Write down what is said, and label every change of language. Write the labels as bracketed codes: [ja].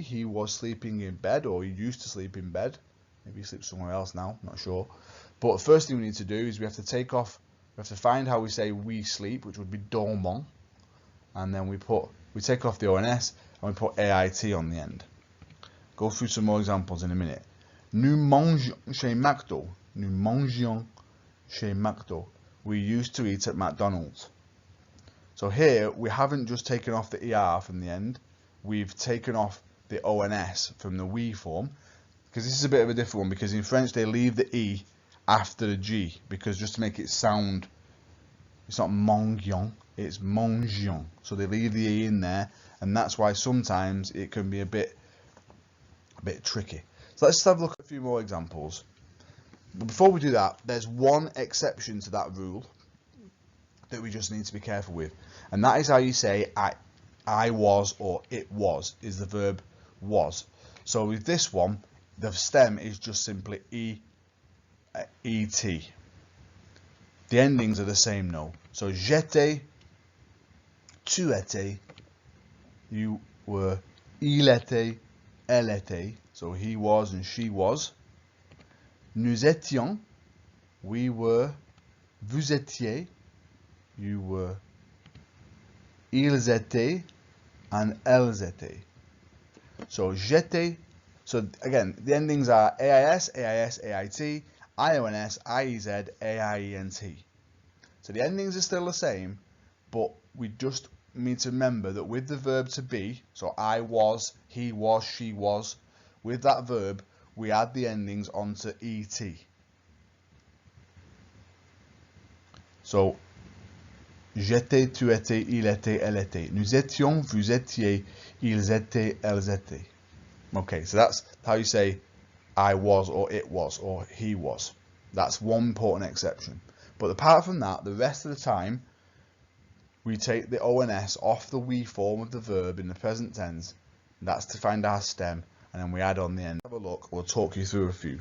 [en] He was sleeping in bed, or he used to sleep in bed. Maybe he sleeps somewhere else now, not sure. But the first thing we need to do is we have to find how we say we sleep, which would be dormons. And then we take off the ONS and we put AIT on the end. go through some more examples in a minute. [fr] Nous mangions chez McDo. Nous mangions chez McDo. [en] We used to eat at McDonald's. So here we haven't just taken off the ER from the end, we've taken off the ONS from the we form, because this is a bit of a different one, because in French they leave the E after the G, because just to make it sound, it's not mangions, it's mangions. So they leave the E in there, and that's why sometimes it can be a bit tricky. So let's have a look at a few more examples. But before we do that, there's one exception to that rule that we just need to be careful with, and that is how you say I was or it was, is the verb was. So with this one, the stem is just simply et. The endings are the same though. [fr] So j'étais, tu étais, [en] you were, [fr] il était, elle était. [en] So he was and she was. [fr] Nous étions, [en] we were, [fr] vous étiez, [en] you were, [fr] ils étaient, [en] and [fr] elles étaient. [en] So j'étais, so again, the endings are AIS, AIS, AIT, IONS, IEZ, AIENT. So the endings are still the same, but we just need to remember that with the verb to be, so I was, he was, she was, with that verb, we add the endings onto ET. [fr] So, j'étais, tu étais, il était, elle était. Nous étions, vous étiez, ils étaient, elles étaient. [en] Okay, so that's how you say I was or it was or he was. That's one important exception. But apart from that, the rest of the time, we take the ONS off the we form of the verb in the present tense. That's to find our stem, and then we add on the end. Have a look, we'll talk you through a few.